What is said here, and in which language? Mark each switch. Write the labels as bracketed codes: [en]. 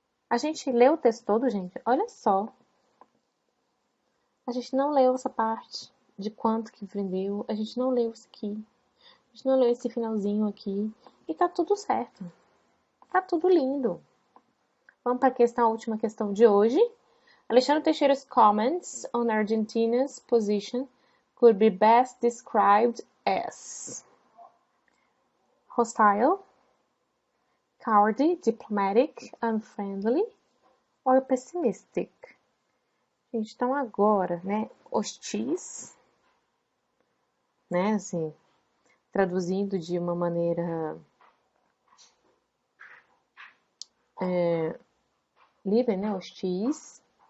[pt] A gente leu o texto todo, gente? Olha só. A gente não leu essa parte de quanto que vendeu. A gente não leu isso aqui. A gente não leu esse finalzinho aqui. E tá tudo certo. Tá tudo lindo. Vamos para a última questão de hoje. [en] Alexandre Teixeira's comments on Argentina's position could be best described as hostile, cowardly, diplomatic, unfriendly or pessimistic. [pt] Gente, então agora, né, hostis, né, assim, traduzindo de uma maneira livre, né, hostis.